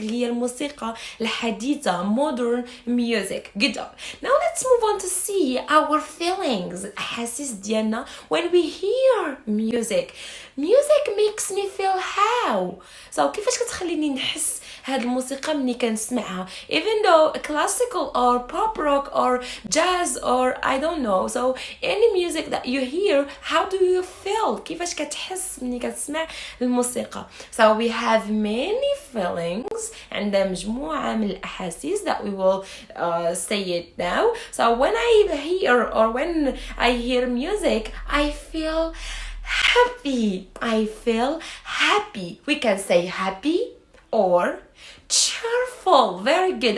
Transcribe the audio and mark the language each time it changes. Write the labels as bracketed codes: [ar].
[ar] اللي هي الموسيقى الحديثة. [en] Modern music. Good job. Now let's move on to see our feelings. [ar] الأحاسيس ديالنا [en] when we hear music. Music makes me feel how. So [ar] كيفاش كتخليني نحس هاد الموسيقى مني كنسمعها [en] even though classical or pop rock or jazz or I don't know, so any music that you hear, how do you feel? [ar] كيفاش كتحس مني كتسمع الموسيقى? [en] So we have many feelings [ar] عندنا مجموعة من الأحاسيس [en] that we will say it now. So when I hear or when I hear music, I feel happy. I feel happy. We can say happy or cheerful. Very good.